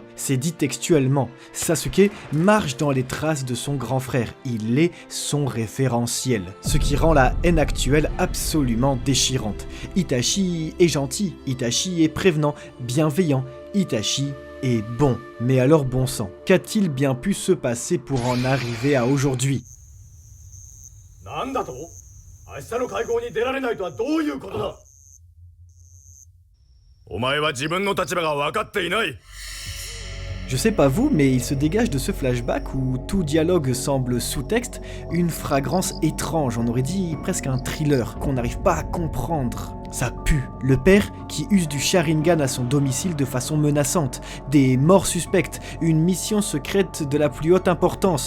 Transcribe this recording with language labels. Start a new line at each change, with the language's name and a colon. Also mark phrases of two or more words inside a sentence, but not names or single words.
French: C'est dit textuellement, Sasuke marche dans les traces de son grand frère, il est son référentiel, ce qui rend la haine actuelle absolument déchirante. Itachi est gentil, Itachi est prévenant, bienveillant, Itachi est bon. Mais alors bon sang, qu'a-t-il bien pu se passer pour en arriver à aujourd'hui?
Japanese: なんだと？明日の会合に出られないとはどういうことだ？お前は自分の立場が分かっていない。
French: Je sais pas vous, mais il se dégage de ce flashback où tout dialogue semble sous-texte une fragrance étrange, on aurait dit presque un thriller, qu'on n'arrive pas à comprendre. Ça pue. Le père qui use du Sharingan à son domicile de façon menaçante, des morts suspectes, une mission secrète de la plus haute importance.